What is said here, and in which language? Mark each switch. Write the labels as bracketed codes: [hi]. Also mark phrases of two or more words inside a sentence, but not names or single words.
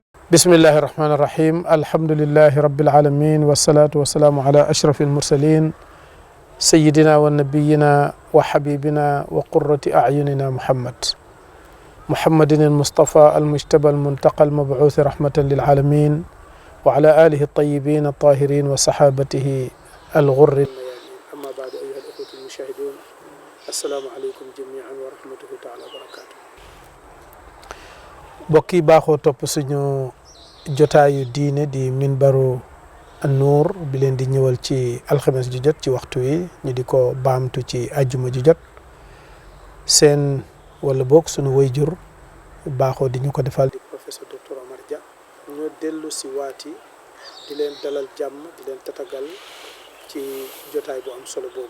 [ar] بسم الله الرحمن الرحيم الحمد لله رب العالمين والصلاة والسلام على أشرف المرسلين سيدنا ونبينا وحبيبنا وقرة أعيننا محمد المصطفى المجتبى المنتقى المبعوث رحمة للعالمين وعلى آله الطيبين الطاهرين وصحابته الغر الميامين. أما بعد أيها الأخوة المشاهدون السلام عليكم جميعا ورحمته تعالى وبركاته. [wo] bokki baaxoo topp suñu jotaayu diine di minbaru an-nuur bi leen di ñëwal ci alxames ju jot ci waxtu wi ñu di ko baamtu ci àjjuma ju jot seen wala boog suñu wayjur baaxoo di ñu ko defal di [fr] professeur docteur [wo] Omar Dia ñoo dellu si waati di leen dalal jàmm di leen tatagal ci jotaay bu am solo boobu.